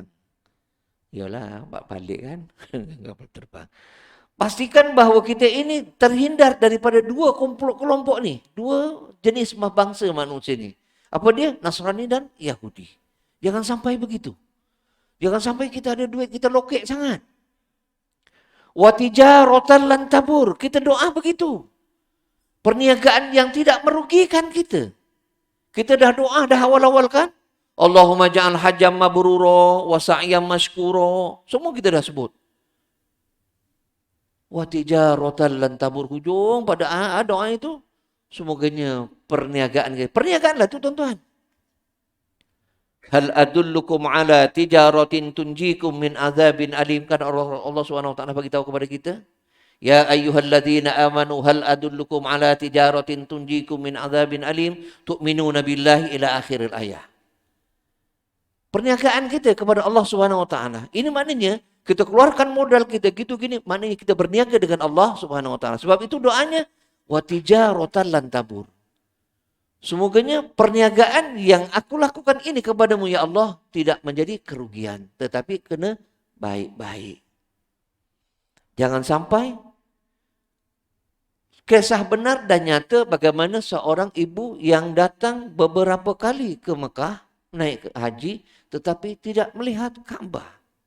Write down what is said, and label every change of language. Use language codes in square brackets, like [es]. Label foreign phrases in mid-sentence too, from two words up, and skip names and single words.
[ms] Yalah, balik kan, kapal terbang. Pastikan bahawa kita ini terhindar daripada dua kelompok ni. Dua jenis bangsa manusia ni. Apa dia? Nasrani dan Yahudi. Jangan sampai begitu. Jangan sampai kita ada duit, kita lokek sangat. [ar] وتجارة لن تبور. [ms] Kita doa begitu. Perniagaan yang tidak merugikan kita. Kita dah doa, dah awal-awal kan? [ar] اللهم اجعل حجا مبرورا وسعيا مشكورا. [ms] Semua kita dah sebut. [ar] وتجارة لن تبور, [ms] hujung pada doa itu semoganya perniagaan. Perniagaan lah tu tuan-tuan. [ar] هل أدلكم على تجارة تنجيكم من عذاب أليم, kan الله سبحانه وتعالى [ms] bagi tahu kepada kita. [ar] يا أيها الذين آمنوا هل أدلكم على تجارة تنجيكم من عذاب أليم تؤمنون بالله إلى آخر الآية. [ms] Perniagaan kita kepada Allah [ar] سبحانه وتعالى. [ms] Ini maknanya kita keluarkan modal kita gitu gini, maknanya kita berniaga dengan Allah [ar] سبحانه وتعالى. [ms] Sebab itu doanya [ar] وتجارة لن تبور. [ms] Semoganya perniagaan yang aku lakukan ini kepadamu [ar] يا الله [ms] tidak menjadi kerugian, tetapi kena baik-baik. Jangan sampai kisah benar dan nyata bagaimana seorang ibu yang datang beberapa kali ke Mekah naik ke haji tetapi tidak melihat Kaabah.